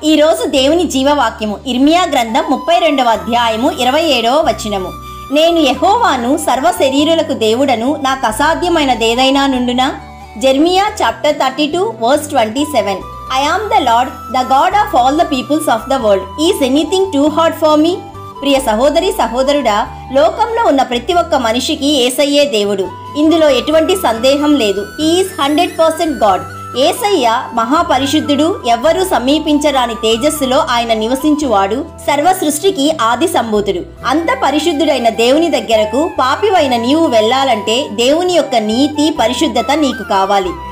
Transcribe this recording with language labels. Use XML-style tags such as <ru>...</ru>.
<te>ఈ రోజు దేవుని జీవవాక్యము ఇర్మియా గ్రంథం 32వ అధ్యాయము 27వ వచనము. నేను యెహోవాను, సర్వ శరీరులకు దేవుడను, నాకు అసాధ్యమైనదేదైనా నుండునా.</te> <en>Jeremiah chapter 32 verse 27. I am the Lord, the God of all the peoples of the world. Is anything too hard for me?</en> <te>ప్రియ సహోదరి సహోదరుడా, లోకంలో ఉన్న ప్రతి ఒక్క మనిషికి యేసయ్యే దేవుడు. ఇందులో ఎటువంటి సందేహం లేదు.</te> <en>He is 100% God.</en> <te>యేసయ్య మహాపరిశుద్ధుడు. ఎవ్వరూ సమీపించరాని తేజస్సులో ఆయన నివసించువాడు. సర్వ సృష్టికి ఆది సంభూతుడు. అంత పరిశుద్ధుడైన దేవుని దగ్గరకు పాపివైన నీవు వెళ్ళాలంటే దేవుని యొక్క నీతి, పరిశుద్ధత నీకు కావాలి.</te>